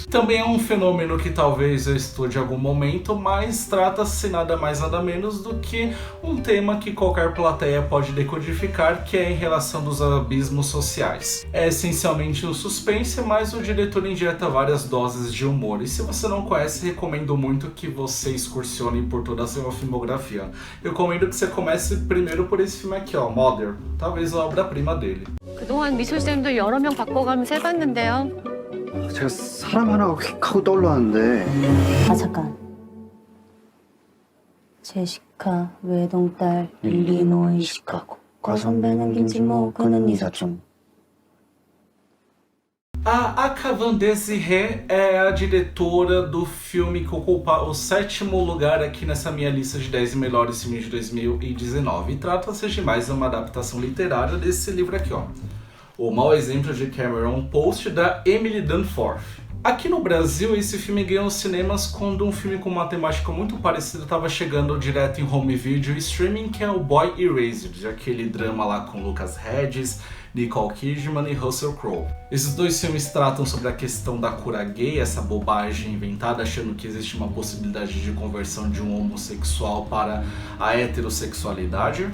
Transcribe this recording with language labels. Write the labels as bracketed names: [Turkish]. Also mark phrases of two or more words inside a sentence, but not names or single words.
[Portuguese] Também é um fenômeno que talvez eu estude em algum momento, mas trata-se nada mais nada menos do que um tema que qualquer plateia pode decodificar, que é em relação dos abismos sociais. É essencialmente um suspense, mas o diretor injeta várias doses de humor, e se você não conhece, recomendo muito que você excursione por toda a sua filmografia. Eu recomendo que você comece primeiro por esse filme aqui, Mother, talvez a obra-prima dele. [Korean] 그동안 미술쌤도 여러 명 바꿔가면서 해봤는데요. 제가 사람 하나가 휙 하고 떠올랐는데. 아 잠깐. 제시카 외동딸 일리노이 시카고. 과선배는 김치모 그는 이사촌. [Portuguese] A Akavan Desiré é a diretora do filme que ocupa o 7º lugar aqui nessa minha lista de 10 melhores filmes de 2019. E trata-se de mais uma adaptação literária desse livro aqui, ó. O Mau Exemplo de Cameron Post, da Emily Danforth. Aqui no Brasil, esse filme ganhou os cinemas quando um filme com uma temática muito parecida estava chegando direto em [English] home video [Portuguese] e streaming, que é o Boy Erased, aquele drama lá com Lucas Hedges, Nicole Kidman e Russell Crowe. Esses dois filmes tratam sobre a questão da cura gay, essa bobagem inventada achando que existe uma possibilidade de conversão de um homossexual para a heterossexualidade.